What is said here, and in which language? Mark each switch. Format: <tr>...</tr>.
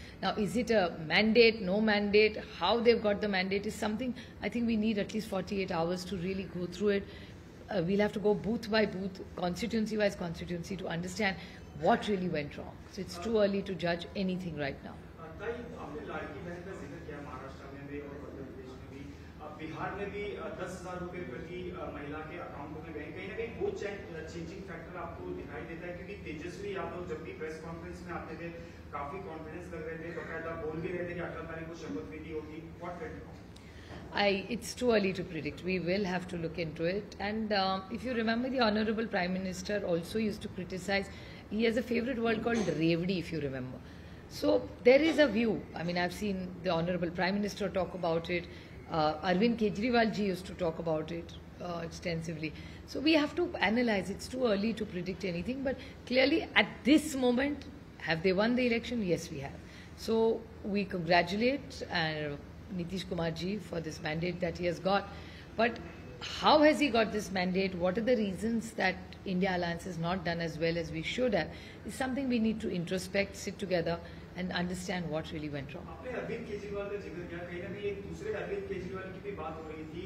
<en>Now, is it a mandate, no mandate, how they've got the mandate is something I think we need at least 48 hours to really go through it. We'll have to go booth by booth, constituency wise constituency, to understand what really went wrong. So it's too early to judge anything right now.</en> <hi>आपने लाड़की बहन का जिक्र किया, महाराष्ट्र में भी और मध्य प्रदेश में भी, बिहार में भी 10,000 रुपए प्रति महिला के अकाउंट में गए. कहीं ना कहीं वो चेंजिंग फैक्टर आपको दिखाई देता है, क्योंकि तेजस्वी यादव जब भी प्रेस कॉन्फ्रेंस में आते थे काफी कॉन्फिडेंस कर रहे थे, बकायदा बोल भी रहे थे कि 18 तारीख को शपथ विधि होगी.</hi> <en>What went wrong? It's too early to predict. We will have to look into it. And if you remember, the Honorable Prime Minister also used to criticize. He has a favorite word called Revdi, if you remember. So there is a view. I mean, I've seen the Honorable Prime Minister talk about it. Arvind Kejriwal ji used to talk about it extensively. So we have to analyze. It's too early to predict anything. But clearly, at this moment, have they won the election? Yes, we have. So we congratulate Nitish Kumar ji for this mandate that he has got. But how has he got this mandate? What are the reasons that India Alliance has not done as well as we should have? Is something we need to introspect, sit together and understand what really went wrong.</en> <hi>आपने अरविंद केजरीवाल का जिक्र किया, कहीं ना कहीं एक दूसरे अरविंद केजरीवाल की भी बात हो रही थी.</hi>